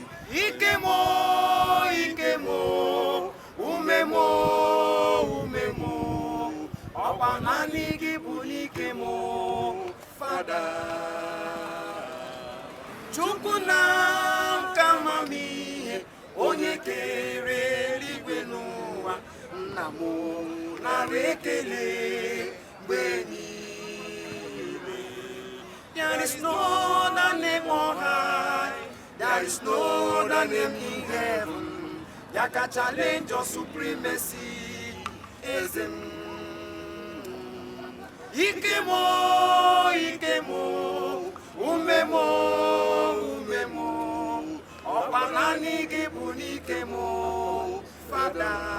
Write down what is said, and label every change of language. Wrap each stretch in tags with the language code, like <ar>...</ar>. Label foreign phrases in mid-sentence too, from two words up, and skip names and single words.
<ig>Ike m o, ike m o, ume m o, ume m o, ọkwa naanị gị bụ n'ike m o, Fada. Chukwu na nke amamihe, onye kere eluigwe n'ụwa, nna m nara ekele mgbe niile.</ig> <en>There is no other name on high, there is no other name in heaven that can challenge your supremacy,</en> <ig>eze m. Ike m o, ike m o, ume m o, ume m o, ọkwa naanị gị bụ n'ike m o, Fada.</ig>